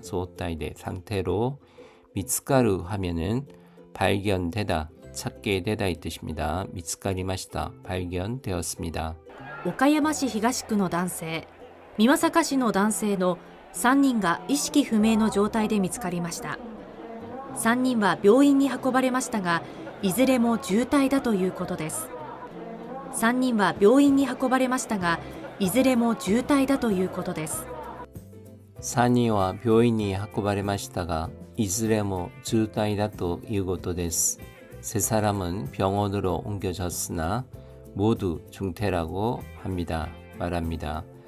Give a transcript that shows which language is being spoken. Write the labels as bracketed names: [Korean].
[Korean] 조타이데 상태로, 미츠카루 하면은 발견되다, 찾게 되다 이 뜻입니다. 미츠카리마시다, 발견되었습니다. [Japanese] 岡山市東区の男性、美作市の男性の3人が意識不明の状態で見つかりました。 3人は病院に運ばれましたが、いずれも重体だということです。 3人は病院に運ばれましたが、いずれも重体だということです。 3人は病院に運ばれましたが、いずれも重体だということです。 [Korean] 3사람은 병원으로 옮겨졌으나 모두 중태라고 말합니다.